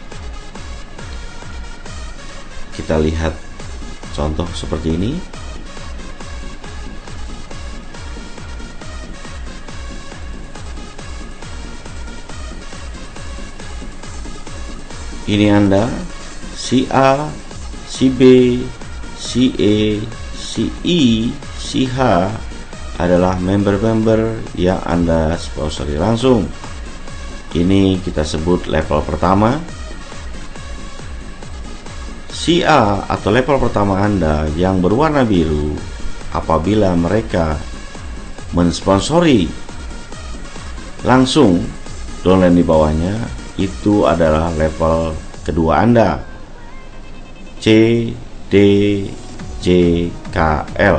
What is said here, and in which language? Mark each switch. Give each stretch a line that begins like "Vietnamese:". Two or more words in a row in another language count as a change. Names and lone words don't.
Indonesian: Kita lihat contoh seperti ini. Ini Anda, si A, si B, si E, si I, si H adalah member-member yang Anda sponsori langsung. Ini kita sebut level pertama. Si A atau level pertama Anda yang berwarna biru, apabila mereka mensponsori langsung downline di bawahnya, itu adalah level kedua Anda, C, D, J, K, L.